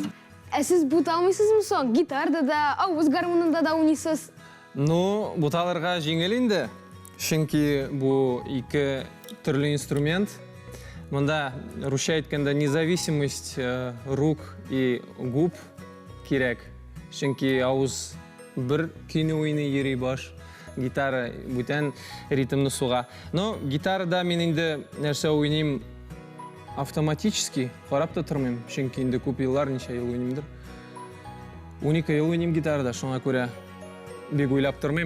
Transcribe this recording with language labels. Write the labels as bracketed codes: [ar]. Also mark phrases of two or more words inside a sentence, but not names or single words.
[tt] Сез бут алмыйсызмы соң? Гитарда да, авыз гармонында да уйныйсыз. Ну, буталарга җиңел инде. Чөнки бу ике төрле инструмент. Монда русча әйткәндә [ru] независимость рук и губ [tt] кирәк. Чөнки авыз бер көйне уйный, йөри баш. Гитара бүтән ритмны суга. Но гитарада мин инде нәрсә уйныйм автоматически, карап та тормыйм. Чөнки инде күп еллар, ничә ел уйныймдыр. 12 ел уйныйм гитарада, шуңа күрә бик уйлап тормыйм.